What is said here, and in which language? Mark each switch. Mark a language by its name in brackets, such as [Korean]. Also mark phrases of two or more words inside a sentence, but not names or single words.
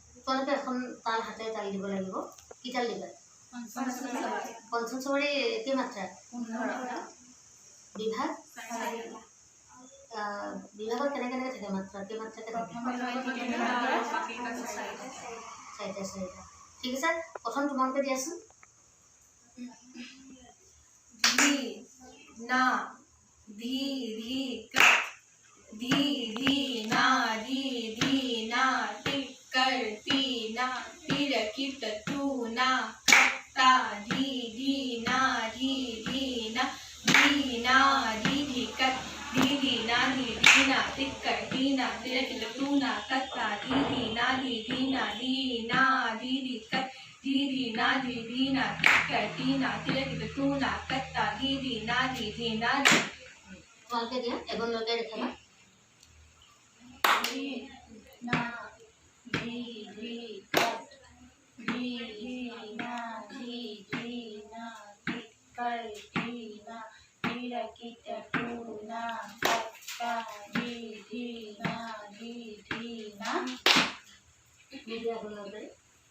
[Assamese] তোমালোকে এখন তাল হাতে তাল দিব লাগিব কি তাল দিবা পঞ্চম চবৰে কি মাত্ৰা বিভাগ বিভাগত কেনেকৈ থাকে মাত্ৰা কি মাত্ৰাকে থাকে চাৰিটা ঠিক আছে প্ৰথম তোমালোকে দিয়াচোন धी ना धी धी धी धी ना टिक कर ती ना तिर किट तू ना कत्ता धी ना धी ना धी कत धी ना टिक कर ती ना तिर किट तू ना कत्ता धी ना धी कत धी ना करती ना तिलक तू ना कत्ता धी ना তোমালোকে দিয়া এগুণ লগাই দেখাবা धी ना धी कत धी ना टिक करती ना तिलक तू ना कत्ता धी ना দিয়া এগুণ লগাই